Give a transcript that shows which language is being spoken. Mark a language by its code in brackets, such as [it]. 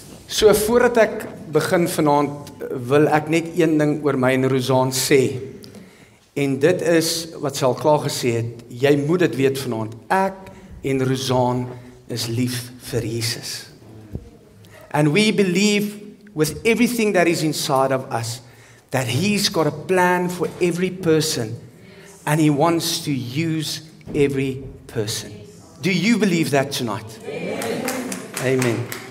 [af] So voordat ek begin vanaand, wil ek net een ding oor my en Ruzan sê. En dit is wat sy al klaar gesê het, jy moet dit weet vanaand. Ek en Ruzan is lief vir Jesus. [en] And we believe with everything that is inside of us, that He's got a plan for every person and He wants to use every person. Do you believe that tonight? Amen.